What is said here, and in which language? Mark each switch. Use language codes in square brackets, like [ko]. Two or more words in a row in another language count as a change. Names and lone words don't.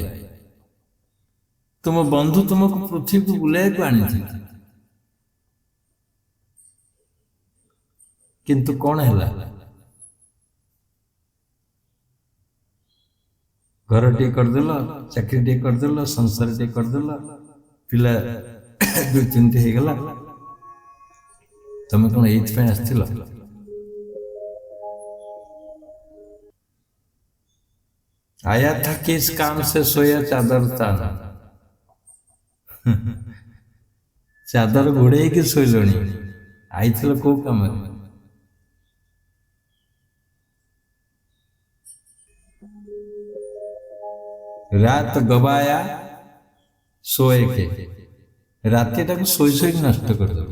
[or] ତୁମ ବନ୍ଧୁ ତୁମକୁ ପୃଥିବୀକୁ ବୁଲାଇବାକୁ ଆଣିଥିଲେ, କିନ୍ତୁ କଣ ହେଲା? ଘରଟିଏ କରିଦେଲ, ଚାକିରିଟିଏ କରିଦେଲ, ସଂସାରଟିଏ କରିଦେଲ, ପିଲା ଦୁଇ ତିନିଟି ହେଇଗଲା, ତମେ କଣ ଏଇଥିପାଇଁ ଆସିଥିଲ? [hi] आया था किस काम से, सोया चादर ताना। [or] ଚାଦର ଘୋଡେଇକି ଶୋଇଲଣି, ଆଇଥିଲ କୋଉ କାମରେ? [hi] रात गंवाया सोय के, [or] ରାତିଟାକୁ ଶୋଇ ଶୋଇକି ନଷ୍ଟ କରିଦେବ।